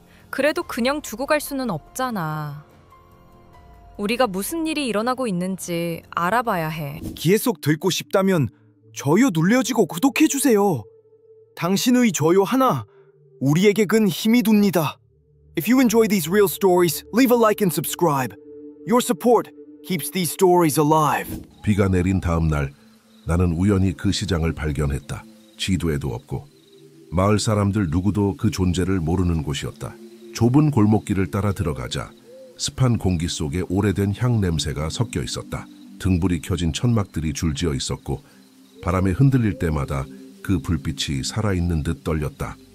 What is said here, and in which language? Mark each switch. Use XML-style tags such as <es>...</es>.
<ko>그래도 그냥 두고 갈 수는 없잖아. 우리가 무슨 일이 일어나고 있는지 알아봐야 해. 귀에 쏙 듣고 싶다면 좋아요 눌러주고 구독해주세요. 당신의 좋아요 하나 우리에게 큰 힘이 됩니다.</ko> <en>If you enjoy these real stories, leave a like and subscribe. Your support keeps these stories alive.</en> <ko>비가 내린 다음 날 나는 우연히 그 시장을 발견했다. 지도에도 없고 마을 사람들 누구도 그 존재를 모르는 곳이었다. 좁은 골목길을 따라 들어가자 습한 공기 속에 오래된 향 냄새가 섞여 있었다. 등불이 켜진 천막들이 줄지어 있었고 바람에 흔들릴 때마다 그 불빛이 살아있는 듯 떨렸다.</ko>